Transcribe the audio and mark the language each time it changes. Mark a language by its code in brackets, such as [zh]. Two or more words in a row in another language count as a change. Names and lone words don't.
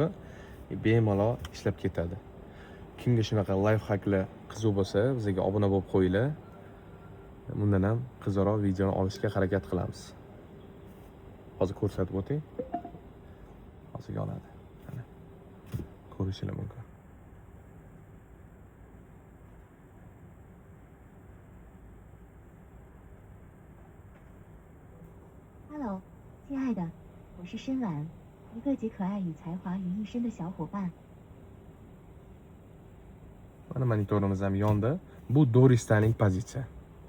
[uz] Bemalol ishlab ketadi. Kimga shunaqa [en] life hacklar [uz] qiziq bo'lsa, bizga obuna bo'lib qo'yinglar. Bundan ham qiziqroq videoni olishga harakat qilamiz. Hozir ko'rsatib o'ting. Hozir yonadi. Mana. Ko'rishingiz mumkin. [zh] Hello，亲爱的，我是申婉，一个集可爱与才华于一身的小伙伴。 [uz] Mana monitorimiz ham yondi. Bu Doris'ning pozitsiya.